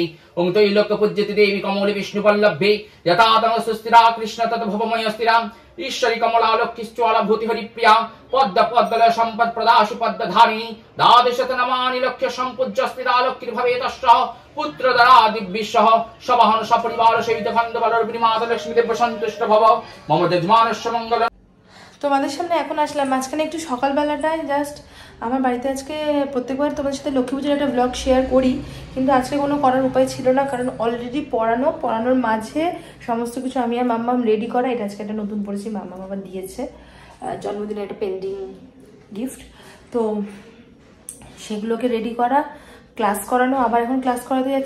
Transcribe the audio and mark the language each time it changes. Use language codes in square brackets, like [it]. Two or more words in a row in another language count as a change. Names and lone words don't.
[sa] ओं त्रैलोक्यपूज्यते देवी कमले विष्णुवल्लभे यथा तम सुस्थिरा कृष्ण तत् भवमय स्थिरा ईश्वरी कमला लक्ष्मीश्चला भूति हरिप्रिया पद्म पद्मलय संपद प्रदाशु पद्मधारिणी द्वादशत नमानि लक्ष्य संपूज्य स्थिरा लक्ष्मी भवेतश्च पुत्रधरा दिव्यशः सवाहन सपरिवार सहित खण्डबलर्पिणी माता लक्ष्मी देव सन्तुष्ट भव मम यजमानस्य मंगल। [bn] তোমাদের সামনে এখন আসলাম, মাঝখানে একটু সকালবেলাটায় জাস্ট আমার বাড়িতে আজকে প্রত্যেকবার তোমাদের সাথে লক্ষ্মী পুজোর একটা ব্লগ শেয়ার করি, কিন্তু আজকে কোনো করার উপায় ছিল না, কারণ অলরেডি পড়ানোর মাঝে সমস্ত কিছু আমি আর মাম্মাম রেডি করা। এটা আজকে একটা নতুন পড়েছি, মাম্মাম আবার দিয়েছে জন্মদিনে একটা পেন্ডিং গিফট, তো সেগুলোকে রেডি করা, ক্লাস করানো, আবার এখন ক্লাস করাতে যাচ্ছি।